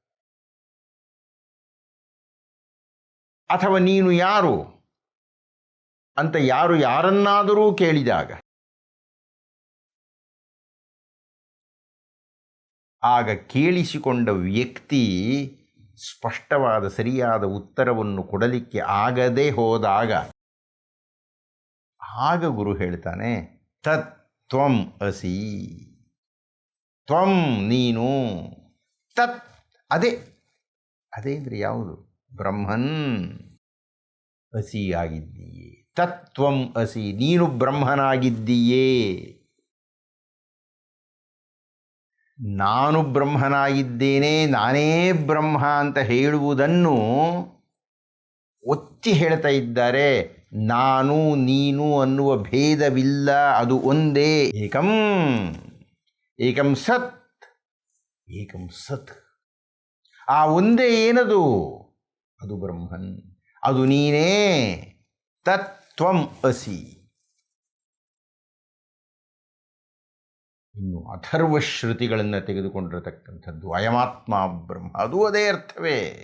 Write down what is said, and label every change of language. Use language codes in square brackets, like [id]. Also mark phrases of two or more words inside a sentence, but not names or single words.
[kn] ಅಥವಾ ನೀನು ಯಾರು ಅಂತ ಯಾರು ಯಾರನ್ನಾದರೂ ಕೇಳಿದಾಗ, ಆಗ ಕೇಳಿಸಿಕೊಂಡ ವ್ಯಕ್ತಿ ಸ್ಪಷ್ಟವಾದ ಸರಿಯಾದ ಉತ್ತರವನ್ನು ಕೊಡಲಿಕ್ಕೆ ಆಗದೆ ಹೋದಾಗ ಆಗ ಗುರು ಹೇಳ್ತಾನೆ, [sa] ತತ್ ತ್ವಂ ಅಸಿ. [kn] ತ್ವಂ ನೀನು, ತತ್ ಅದೇ. ಅದೇ ಅಂದರೆ ಯಾವುದು? ಬ್ರಹ್ಮನ್ ಅಸಿ ಆಗಿದ್ದೀಯೇ. [sa] ತತ್ವಂ ಅಸಿ, [kn] ನೀನು ಬ್ರಹ್ಮನಾಗಿದ್ದೀಯೇ. ನಾನು ಬ್ರಹ್ಮನಾಗಿದ್ದೇನೆ, ನಾನೇ ಬ್ರಹ್ಮ ಅಂತ ಹೇಳುವುದನ್ನು ಒತ್ತಿ ಹೇಳ್ತಾ ಇದ್ದಾರೆ. ನಾನು ನೀನು ಅನ್ನುವ ಭೇದವಿಲ್ಲ, ಅದು ಒಂದೇ. [sa] ಏಕಂ ಏಕಂ ಸತ್, ಏಕಂ ಸತ್. [kn] ಆ ಒಂದೇ ಏನದು? ಅದು ಬ್ರಹ್ಮನ್, ಅದು ನೀನೇ. [sa] ತತ್ವಂ ಅಸಿ. [kn] ಇನ್ನು ಅಥರ್ವಶ್ರುತಿಗಳನ್ನು ತೆಗೆದುಕೊಂಡಿರತಕ್ಕಂಥದ್ದು [sa] ಅಯಮಾತ್ಮ ಬ್ರಹ್ಮ, [kn] ಅದು ಅದೇ ಅರ್ಥವೇ.